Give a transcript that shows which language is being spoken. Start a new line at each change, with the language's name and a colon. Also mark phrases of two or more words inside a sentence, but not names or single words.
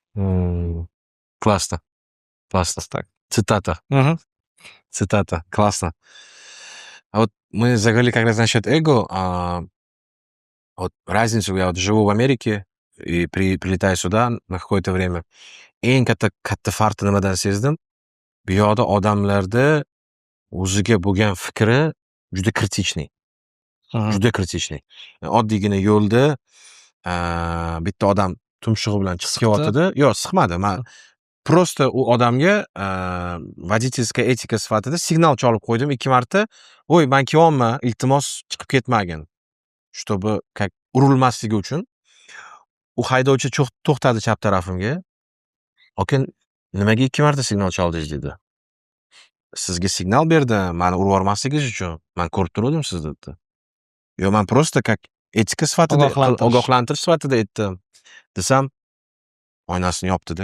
Russian: Классно. Классно. Так. Цитата. Мгм. Цитата. Классно. А вот мы заговорили как раз насчет эго. Вот разницу, я вот живу в Америке и прилетаю сюда на какое-то время.
Uzbek: Eng katta farqi nimadan sezdim? Bu yoqda odamlarda o'ziga bo'lgan fikri juda kritichniy. Juda kritichniy. Oddiygina yo'lda bitta odam tumshug'i bilan chiqib kelyapti-da. Yo'q, siqmadi. Men просто u odamga водительская etika sifatida signal chalib qo'ydim 2 marta. "Voy, men kelyapman, iltimos chiqib ketmagin."
Russian: Чтобы как
Uzbek: urilmasligi uchun u haydovchi to'xtadi chap tarafimga. "Aka, nimaga 2 marta signal chaldingiz?" dedi. "Sizga signal berdim, meni urib yubormasligingiz uchun. Men ko'rib turdim sizni" dedi. "Yo, men
Russian: просто как
Uzbek: etika sifatida, ogohlantirish sifatida aytdim" desam, oynasini yopdi-da.